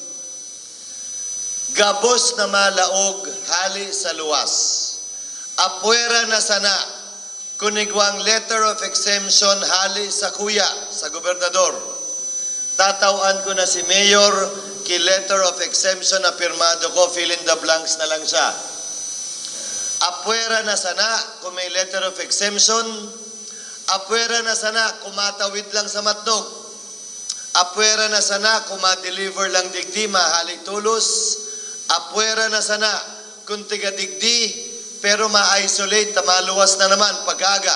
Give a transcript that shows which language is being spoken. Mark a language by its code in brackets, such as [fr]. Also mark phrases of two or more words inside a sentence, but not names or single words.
[bik] Gabos na malaog hali sa luwas. Apuera na sana kunigwang [en] letter of exemption [bik] hali sa kuya, sa gobernador. Tatawan ko na si Mayor ki [en] letter of exemption [bik] na pirmado ko, [en] fill in the blanks [bik] na lang siya. Apuera na sana kung may [en] letter of exemption. [bik] Apuera na sana kung matawid lang sa matnog. Apuera na sana kung ma-deliver lang digdi, mahali tulos. Apuera na sana kung tiga digdi, pero ma-isolate, maluwas na naman pag-aga.